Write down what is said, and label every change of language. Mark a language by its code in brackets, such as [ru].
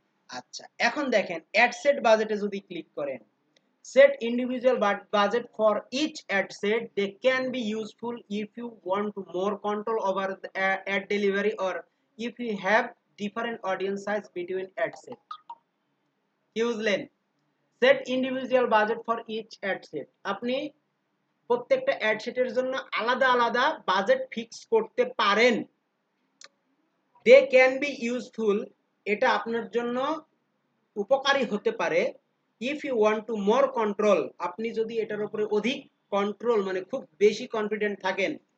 [bn] আচ্ছা, এখন দেখেন অ্যাড সেট বাজেটে যদি ক্লিক করেন, [en] set individual budget for each ad set. They can be useful if you want to more control over the ad delivery or if you have different audience size between ad set. [bn] বুঝলেন? [en] set individual budget for each ad set. [bn] আপনি প্রত্যেকটা add সেটের জন্য আলাদা আলাদা budget fix করতে পারেন। [en] they can be useful, [bn] এটা আপনার জন্য উপকারী হতে পারে। [en] if you want to more control, [bn] আপনি যদি এটার উপরে অধিক কন্ট্রোল মানে খুব বেশি কনফিডেন্ট থাকেন।